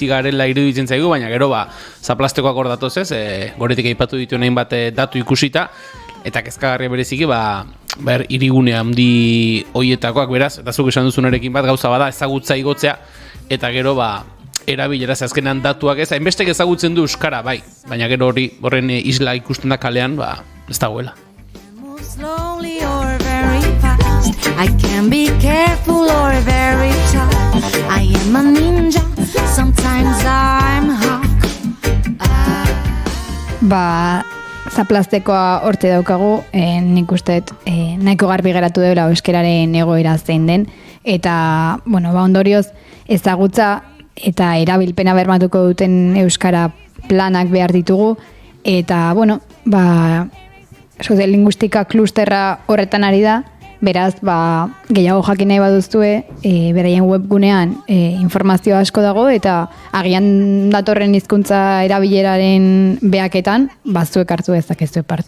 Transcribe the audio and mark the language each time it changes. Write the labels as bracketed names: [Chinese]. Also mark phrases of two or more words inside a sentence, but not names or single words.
[Basque] garela iruditzen zaigu, baina gero zaplastekoak hor datoz ez, goretik aipatu ditu nahin bat datu ikusita, eta kezkagarria bereziki, hirigune handi hoietakoak beraz, eta zuk esan duzunarekin bat gauza bada ezagutza igotzea, eta gero erabilera azkenan datuak ez, hainbestek ezagutzen du euskara, bai, baina gero horren isla ikusten da kalean, ez dagoela. [English] I can be careful or very tough. I am a ninja, sometimes I'm hawk. [Basque] Zaplastekoa horte daukagu, nik usteet nahiko garbi geratu dela euskeraren egoera zein den, eta, ondorioz, ezagutza eta erabilpena bermatuko duten euskara planak behar ditugu, eta, soziolinguistika klusterra horretan ari da, beraz, gehiago jakin nahi baduztue, beraien webgunean informazio asko dago, eta agian datorren hizkuntza erabileraren behaketan, zuek hartu dezakezue parte.